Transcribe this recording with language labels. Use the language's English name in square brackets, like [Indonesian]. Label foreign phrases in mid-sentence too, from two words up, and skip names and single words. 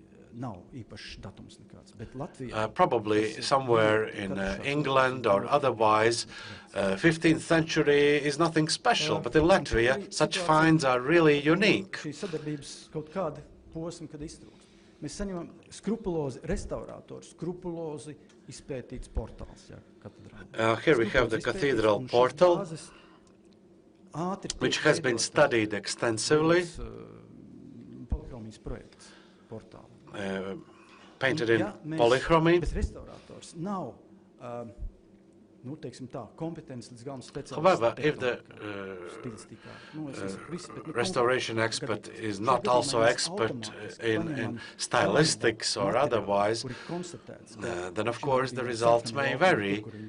[English] Probably somewhere in England or otherwise, 15th century is nothing special, but in Latvia, such finds are really unique. [Latvian] Mēs saņemam skrupulozi restaurātoru, skrupulozi izpētīts portāls. [English] Here we have the cathedral portal, which has been studied extensively, painted in polychromy. However, if the restoration expert is not also expert in stylistics or otherwise, then of course the results may vary.